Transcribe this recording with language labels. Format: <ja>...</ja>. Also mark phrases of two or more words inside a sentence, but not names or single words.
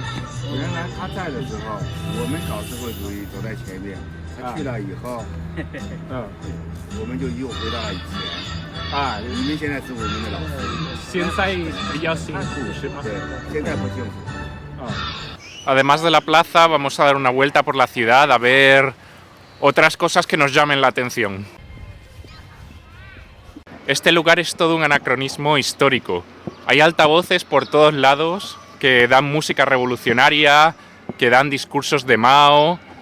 <zh>原来他在的时候，我们搞社会主义走在前面，他去了以后，我们就又回到了以前。你们现在是我们的老师。现在比较辛苦是吗？对，现在不幸福。</zh> <es>Además de la plaza, vamos a dar una vuelta por la ciudad a ver otras cosas que nos llamen la atención. Este lugar es todo un anacronismo histórico. Hay altavoces por todos lados que dan música revolucionaria, que dan discursos de Mao.</es>